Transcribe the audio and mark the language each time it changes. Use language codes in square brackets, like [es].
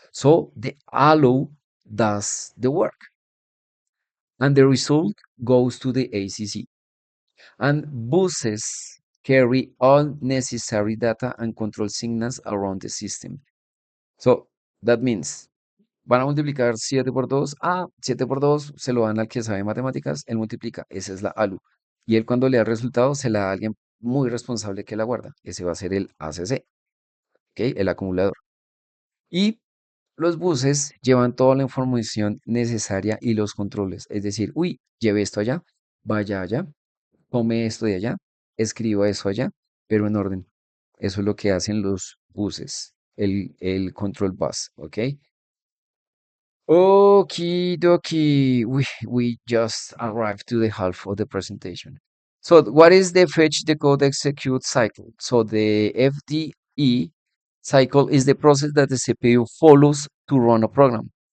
[en] So the allow does the work. And the result goes to the ACC. And buses carry all necessary data and control signals around the system. So that means, [es] van a multiplicar 7 por 2. Ah, 7 por 2 se lo dan al que sabe matemáticas, él multiplica. Esa es la ALU. Y él cuando le da el resultado se la da a alguien muy responsable que la guarda. Ese va a ser el ACC, ¿ok? El acumulador. Y los buses llevan toda la información necesaria y los controles. Es decir, uy, lleve esto allá, vaya allá, tome esto de allá, escriba eso allá, pero en orden. Eso es lo que hacen los buses, el control bus, ¿ok? [en] Okie dokie, we just arrived to the half of the presentation. So what is the fetch, decode, execute cycle? So the FDE cycle is the process that the CPU follows to run a program.